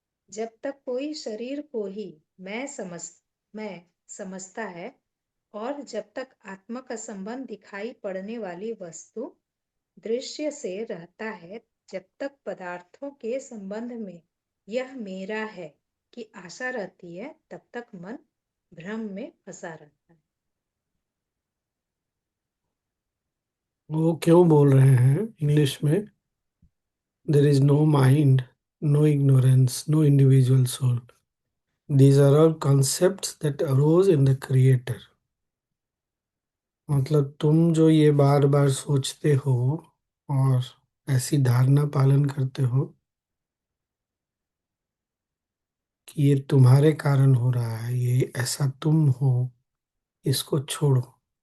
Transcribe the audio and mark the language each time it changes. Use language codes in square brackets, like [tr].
[hi] जब तक कोई शरीर को ही मैं समझता है और जब तक आत्मा का संबंध दिखाई पड़ने वाली वस्तु दृश्य से रहता है, जब तक पदार्थों के संबंध में यह मेरा है की आशा रहती है, तब तक मन भ्रम में फंसा रहता है। वो क्यों बोल रहे हैं इंग्लिश में? [en] There is no mind, no ignorance, no individual soul. These are all concepts that arose in the creator. [hi] मतलब तुम जो ये बार बार सोचते हो और ऐसी धारणा पालन करते हो कि ये तुम्हारे कारण हो रहा है, ये ऐसा तुम हो, इसको छोड़ो।